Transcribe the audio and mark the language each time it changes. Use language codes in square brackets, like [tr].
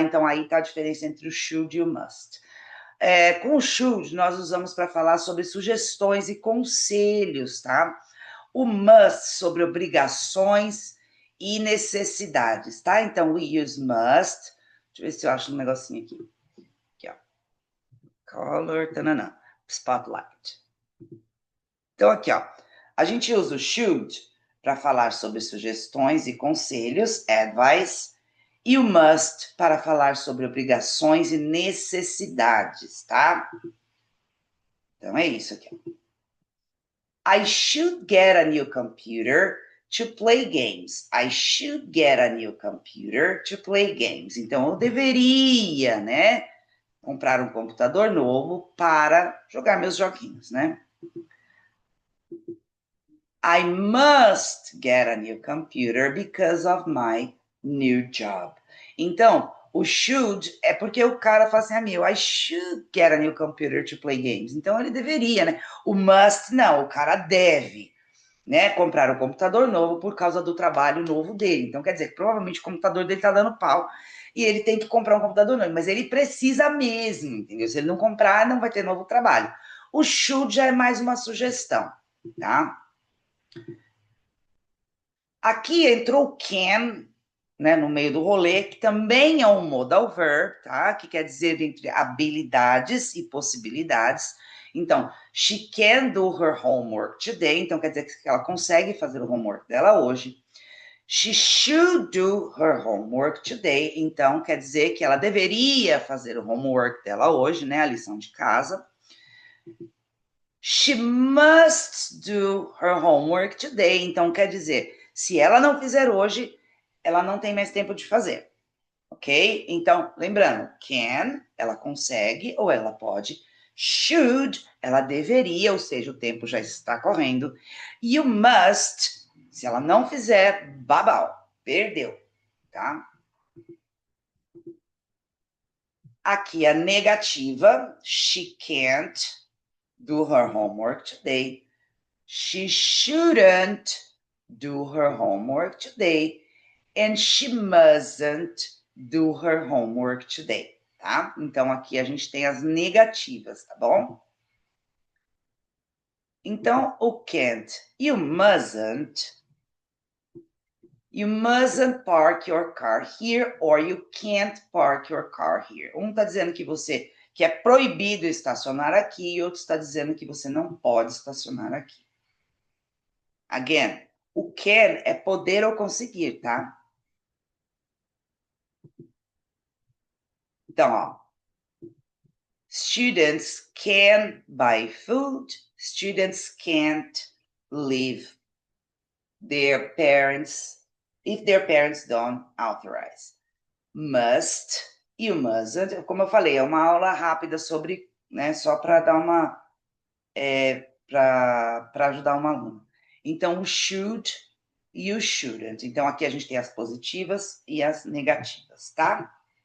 [pt] Então aí tá a diferença entre o should e o must. Com o should, nós usamos para falar sobre sugestões e conselhos, tá? O must sobre obrigações e necessidades, tá? Então, [en] we use must. [pt] Deixa eu ver se eu acho um negocinho aqui. Aqui, ó. Color, tanana, spotlight. Então, aqui, ó. A gente usa o should para falar sobre sugestões e conselhos, advice, e o must para falar sobre obrigações e necessidades, tá? Então, é isso aqui. [en] I should get a new computer to play games. I should get a new computer to play games. [pt] Então, eu deveria, né, comprar um computador novo para jogar meus joguinhos, né? [en] I must get a new computer because of my new job. [pt] Então, o should é porque o cara fala assim, [en] I should get a new computer to play games. [pt] Então, ele deveria, né? O must, não, o cara deve. né, comprar um computador novo por causa do trabalho novo dele. Então, quer dizer, que provavelmente o computador dele está dando pau e ele tem que comprar um computador novo, mas ele precisa mesmo, entendeu? Se ele não comprar, não vai ter novo trabalho. O should já é mais uma sugestão, tá? Aqui entrou o can, né, no meio do rolê, que também é um modal verb, tá? Que quer dizer entre habilidades e possibilidades. [en] Então, she can do her homework today. [pt] Então, quer dizer que ela consegue fazer o homework dela hoje. [en] She should do her homework today. [pt] Então, quer dizer que ela deveria fazer o homework dela hoje, né? A lição de casa. [en] She must do her homework today. [pt] Então, quer dizer, se ela não fizer hoje, ela não tem mais tempo de fazer. Ok? Então, lembrando, can, ela consegue ou ela pode. Should, ela deveria, ou seja, o tempo já está correndo. You must, se ela não fizer, babau, perdeu, tá? Aqui a negativa, [en] she can't do her homework today. She shouldn't do her homework today. And she mustn't do her homework today, tá? [pt] Então, aqui a gente tem as negativas, tá bom? Então, o can't. You mustn't. [en] You mustn't park your car here or you can't park your car here. [pt] Um está dizendo que que é proibido estacionar aqui e outro está dizendo que você não pode estacionar aqui. Again, o can é poder ou conseguir, tá? Então, ó, [en] students can buy food. Students can't leave their parents if their parents don't authorize. Must, you mustn't. [pt] Como eu falei, é uma aula rápida sobre, né, só para dar uma, para ajudar uma aluna. Então, o should e o shouldn't. Então, aqui a gente tem as positivas e as negativas, tá?